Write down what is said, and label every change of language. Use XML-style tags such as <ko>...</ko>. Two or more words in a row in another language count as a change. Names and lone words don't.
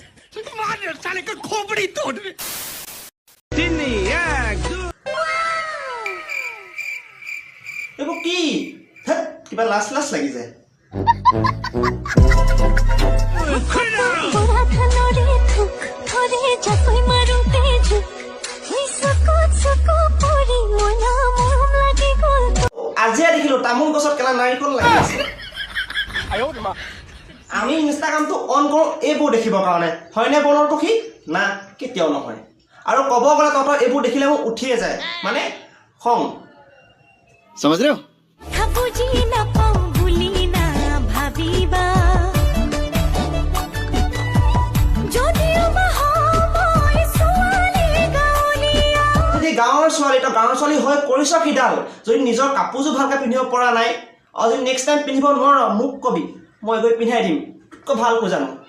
<as>এইবোৰ কি কিবা লাজ লাগি যায় আজি দেখিলো তামোল গছত কেলা নাৰিকল লাগি আছে আমি ইনষ্টাগ্ৰামটো অন কৰো এইবোৰ দেখিবৰ কাৰণে হয়নে বনৰ পক্ষী না কেতিয়াও নহয় আৰু ক'ব গ'লে তহঁতৰ এইবোৰ দেখিলে মোক উঠিয়ে যায় মানে খং</as> <hi>समझ रहे हो?</hi> <as>গাঁৱৰ ছোৱালী হৈ কৰিছ কিডাল যদি নিজৰ কাপোৰযোৰ ভালকৈ পিন্ধিব পৰা নাই আৰু যদি</as> <en>next time</en> <as>পিন্ধিব নোৱাৰ মোক কবি মই গৈ পিন্ধাই দিম তোক ভালকৈ জানো</as>